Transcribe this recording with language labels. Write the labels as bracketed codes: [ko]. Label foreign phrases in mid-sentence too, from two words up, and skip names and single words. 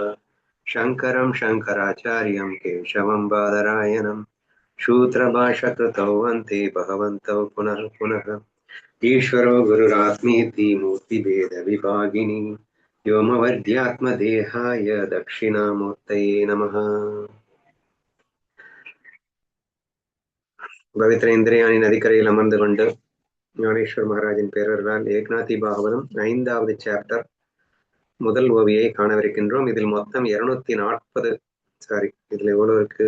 [sa] शङ्करं शङ्कराचार्यं केशवं बादरायणं सूत्रभाष्यकृतौ वन्दे भगवन्तौ पुनः पुनः। ईश्वरो गुरुरात्मेति मूर्तिभेदविभागिनी व्योमवद्यात्मदेहाय दक्षिणामूर्तये नमः। [ta] பவித்ர இந்திரியாணி நதிக்கரையில் அமர்ந்து கொண்டு ஞானேஸ்வர் மகாராஜின் பேரர்களால் ஏக்நாதி பாகவதம் 5வது சாப்டர் முதல் ஓவியை காணவிருக்கின்றோம். இதில் மொத்தம் 240 இதுல எவ்வளவு இருக்கு?